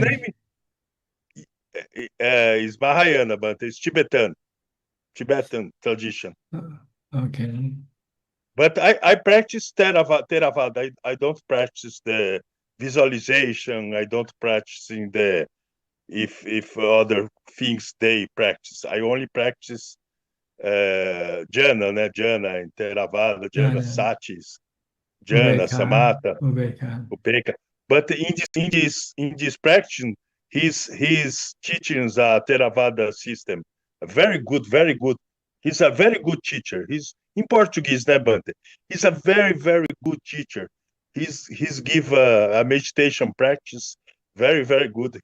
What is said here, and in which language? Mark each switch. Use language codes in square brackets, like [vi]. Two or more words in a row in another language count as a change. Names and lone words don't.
[en] name is Mahayana, but it's Tibetan tradition. Okay. But I practice Theravada. I don't practice the visualization. I don't practice in the if other things they practice. I only practice jhana, jhana in Theravada, jhana, Jhana, [pi] satis, jhana, samatha, [en] Ubeka. upeka. But in this practice, his teachings are Theravada system. Very good, very good. He's a very good teacher. He's in Portuguese, né, Bante? He's a very, very good teacher. He's give a meditation practice very, very good.